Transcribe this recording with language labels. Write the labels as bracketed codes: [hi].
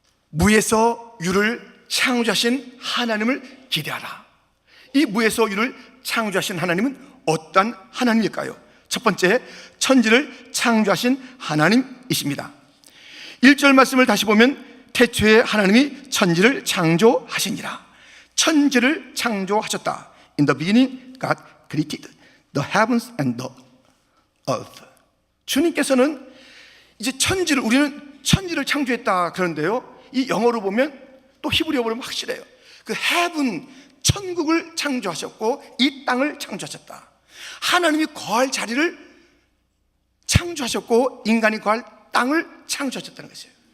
[ko] 무에서 유를 창조하신 하나님을 기대하라. 이 무에서 유를 창조하신 하나님은 어떤 하나님일까요? 첫 번째, 천지를 창조하신 하나님이십니다. 1절 말씀을 다시 보면 태초에 하나님이 천지를 창조하시니라. 천지를 창조하셨다. [en] In the beginning God created the heavens and the earth. [ko] 주님께서는 이제 우리는 천지를 창조했다 그러는데요, 이 영어로 보면 또 히브리어 보면 확실해요. 그 heaven, 천국을 창조하셨고 이 땅을 창조하셨다. 하나님이 거할 자리를 창조하셨고 인간이 거할 땅을 창조하셨다는 것이에요.